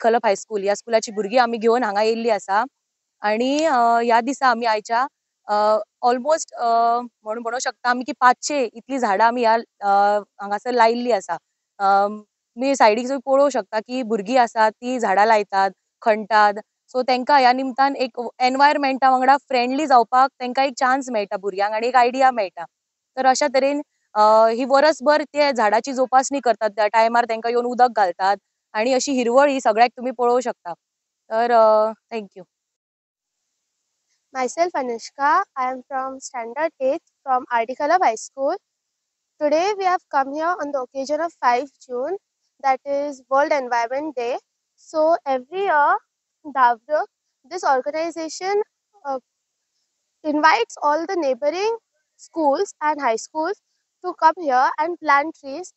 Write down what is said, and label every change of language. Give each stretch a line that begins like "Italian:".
Goan Konkani: कॉलप high school ह्या स्कुलाची भुरगीं आमी घेवन हांगा येयल्लीं आसा आणि ह्या दिसा आमी आयच्या ऑलमोस्ट म्हणू शकता आमी की 500 इतली झाडां आमी ह्या हांगासर लायिल्लीं आसा. मी सायडीक पळोवंक शकता की भुरगीं आसात ती झाडां लायतात, खणटात. सो तांकां ह्या निमतान एक एनवायरमेंटा वांगडा फ्रेंडली जावपाक तांकां एक चान्स मेळटा भुरग्यांक आनी एक आयडिया मेळटा. तर अशा तरेन ही वर्सभर ते झाडाची जोपासणी करतात. त्या टायमार तांकां येवन उदक घालतात आणि अशी हिरवळ ही सगळ्याक तुमी पळोवंक शकता. तर thank you.
English: Myself Anushka. I am from Standard 8th from R.D. Khalab High School. Today we have come here on the occasion of 5 June, that is World Environment Day. So every year, Dhavruk, this organization invites all the neighboring schools and high schools to come here and plant trees.